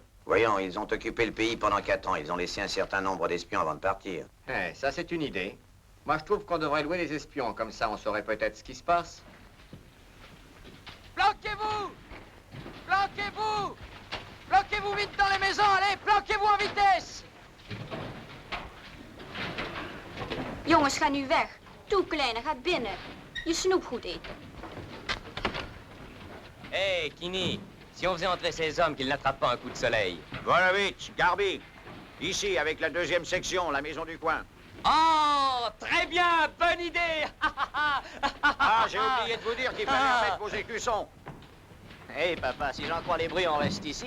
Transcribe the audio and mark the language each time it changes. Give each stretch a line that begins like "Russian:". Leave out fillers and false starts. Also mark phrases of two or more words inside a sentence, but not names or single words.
French: Voyons, ils ont occupé le pays pendant 4 ans. Ils ont laissé un certain nombre d'espions avant de partir. Eh, ça, c'est une idée. Moi, je trouve qu'on devrait louer les espions. Comme ça, on saurait peut-être ce qui se passe. Planquez-vous! Planquez-vous! Planquez-vous vite dans les maisons, allez, planquez-vous en vitesse!
Dutch: Jongens, ga nu weg. Toe, kleine, ga binnen. Je snoepgoed eten. Hé,
French: Kini, si on faisait entrer ces hommes, qu'ils n'attrapent pas un coup de soleil. Volovitch, Garbi, ici avec la 2e section, la maison du coin. Oh, très bien, bonne idée! Ah, j'ai oublié de vous dire qu'il fallait remettre vos écussons. Hé, papa, si j'en crois les bruits, on reste ici.